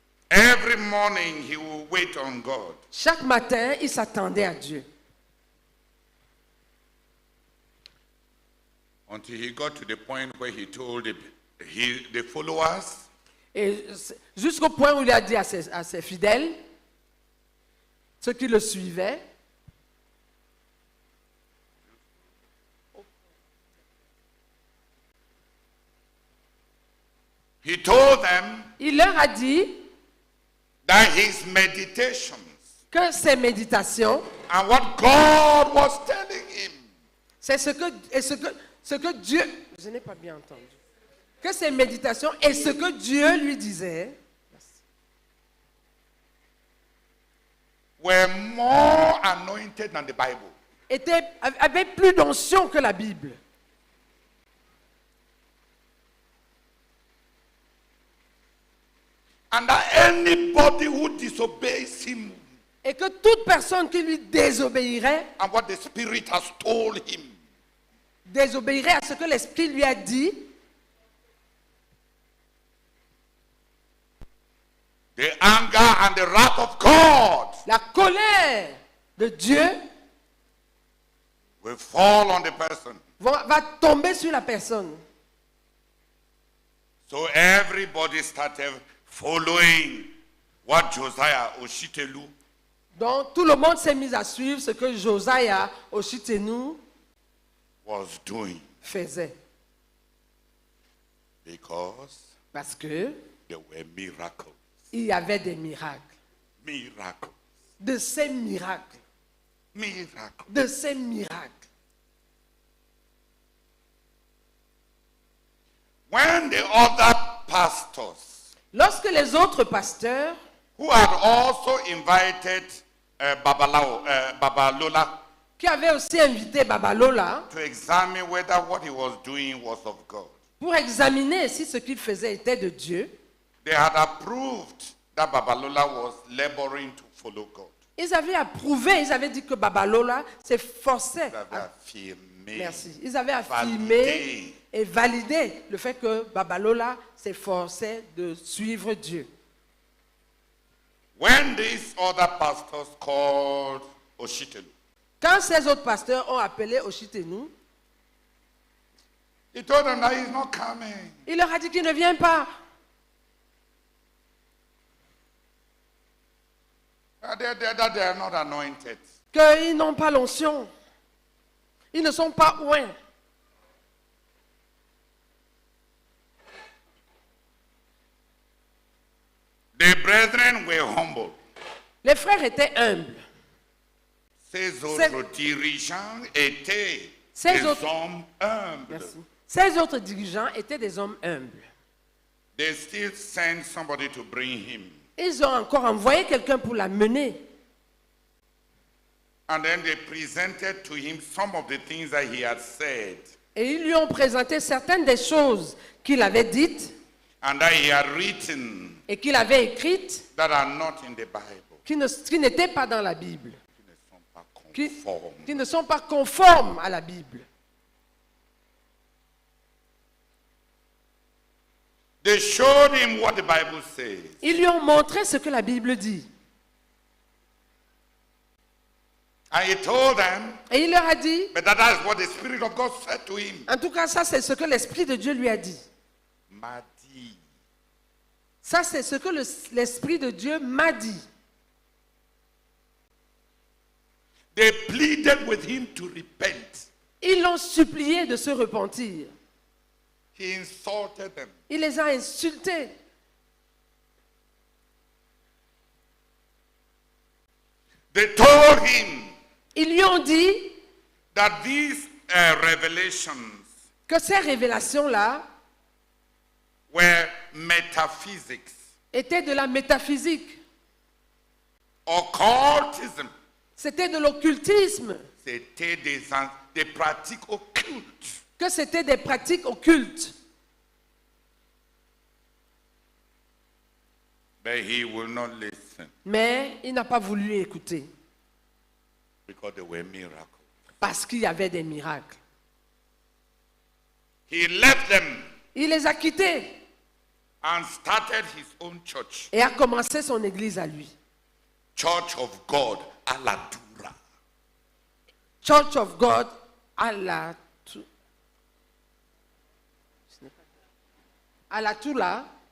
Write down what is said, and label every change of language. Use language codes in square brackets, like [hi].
[en] Every morning he would wait on God. [fr] Chaque matin, il s'attendait à Dieu. [en] Until he got to the point where he told the followers. [fr] Et jusqu'au point où il a dit à ses fidèles, ceux qui le suivaient, [en] he told them [fr] il leur a dit [en] that his meditations [fr] que ses méditations [en] and what God was telling him, [fr] c'est ce que Dieu, je n'ai pas bien entendu, que ses méditations et ce que Dieu lui disait [en] were more anointed than the Bible. [fr] Avaient plus d'onction que la Bible. [en] And that anybody who disobeys him, [fr] et que toute personne qui lui désobéirait, [en] and what the Spirit has told him, [fr] désobéirait à ce que l'Esprit lui a dit, [en] the anger and the wrath of God, [fr] la colère de Dieu, [en] will fall on the person. [fr] Va tomber sur la personne. [en] So everybody started following what Josiah Oshitelu [fr] Donc tout le monde s'est mis à suivre ce que Josiah Oshitenu [en] was doing [fr] faisait. [en] because [fr] Parce que [en] there were miracles. [fr] il y avait des miracles. [en] Miracles. [fr] De ces miracles. [en] Miracles. [fr] De ces miracles. [en] When the other pastors [fr] Lorsque les autres pasteurs [en] who had also invited Babalola [fr] qui avaient aussi invité Babalola [en] to examine whether what he was doing was of God, [fr] pour examiner si ce qu'il faisait était de Dieu, [en] they had approved that Babalola was laboring to follow God. [fr] ils avaient approuvé, ils avaient dit que Babalola s'efforçait. Ils avaient affirmé, Merci. Ils avaient affirmé validé et validé le fait que Babalola s'efforçait de suivre Dieu. [en] when these other pastors called Oshitelu. [fr] Quand ces autres pasteurs ont appelé Oshitenu, [en] He told them that he's not coming. [fr] il leur a dit qu'il ne vient pas. [en] That they are not anointed. [fr] Qu'ils n'ont pas l'onction. Ils ne sont pas oints. [en] The brethren were humble. [fr] Les frères étaient humbles. Ces autres dirigeants étaient Ces des autres- hommes humbles. Merci. Ces autres dirigeants étaient des hommes humbles. [en] They still sent somebody to bring him. [fr] Ils ont encore envoyé quelqu'un pour la mener. [en] And then they presented to him some of the things that he had said [fr] Et ils lui ont présenté certaines des choses qu'il avait dites [en] and that he had written [fr] et qu'il avait écrites [en] that are not in the Bible, [fr] qui n'étaient pas dans la Bible, qui [en] conform. [fr] ne sont pas conformes à la Bible. [en] They showed him what the Bible says. [fr] Ils lui ont montré ce que la Bible dit. [en] And he told them, [fr] Et il leur a dit, [en] but that is what the Spirit of God said to him. [fr] en tout cas, ça c'est ce que l'Esprit de Dieu lui a dit. M'a dit. Ça c'est ce que l'Esprit de Dieu m'a dit. [en] They pleaded with him to repent. [fr] Ils l'ont supplié de se repentir. [en] He insulted them. [fr] Il les a insultés. [en] They told him [fr] Ils lui ont dit [en] that these revelations [fr] que ces révélations-là [en] were metaphysics, [fr] étaient de la métaphysique. [en] occultism. [fr] C'était de l'occultisme. C'était des pratiques occultes. Que c'était des pratiques occultes. [en] But he will not listen [fr] Mais il n'a pas voulu écouter. [en] because they were miracles. [fr] Parce qu'il y avait des miracles. [en] He left them [fr] Il les a quittés [en] and started his own church. [fr] et a commencé son église à lui. [en] Church of God, Aladura. [fr] Church of God à la Tula.